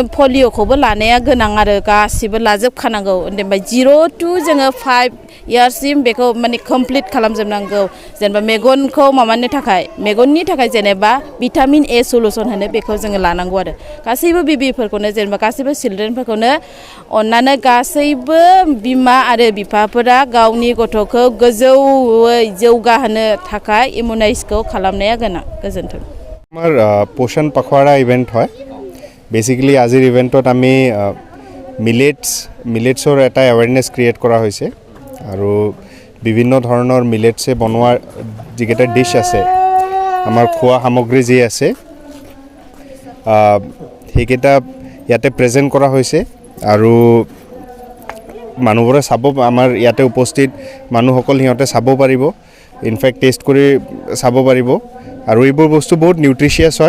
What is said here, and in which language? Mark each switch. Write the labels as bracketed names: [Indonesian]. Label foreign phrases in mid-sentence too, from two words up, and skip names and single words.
[Bodo] पलिअखौबो लानाया गोनां आरो गासिबो लाजोबखानांगौ ओमफ्राय 0 to जोङो 5 इयार्ससिम बेखौ माने कमप्लिट खालामजोबनांगौ जेनेबा मेगनखौ माबानो थाखाय मेगननि थाखाय जेनेबा [English] vitamin A solution [Bodo] होनो बेखौ जोङो लानांगौ आरो गासैबो बेबिफोरखौनो जेनेबा गासैबो चिल्ड्रेनफोरखौनो अननानै गासैबो बिमा आरो बिफाफोरा गावनि गथ'खौ गोजौयै जौगाहोनो थाखाय इमिउनाइजखौ खालामनाया गोनां गोजोन्थों [Assamese] আমাৰ পোষণ পখৱাৰা ইভেণ্ট হয় বেসিক্যালি আজিৰ ইভেণ্টত আমি মিলেটছৰ এটা [English] awareness create [Assamese] কৰা হৈছে আৰু বিভিন্ন ধৰণৰ মিলেটছে বনোৱা যিকেইটা ডিছ আছে আমাৰ খোৱা সামগ্ৰী যি আছে সেইকেইটা ইয়াতে প্ৰেজেণ্ট কৰা হৈছে আৰু মানুহবোৰে চাব, আমাৰ ইয়াতে উপস্থিত মানুহসকল সিহঁতে চাব পাৰিব, [English] in fact test [Assamese] কৰি চাব পাৰিব আৰু এইবোৰ বস্তু বহুত নিউট্ৰিচিয়াছ হয়।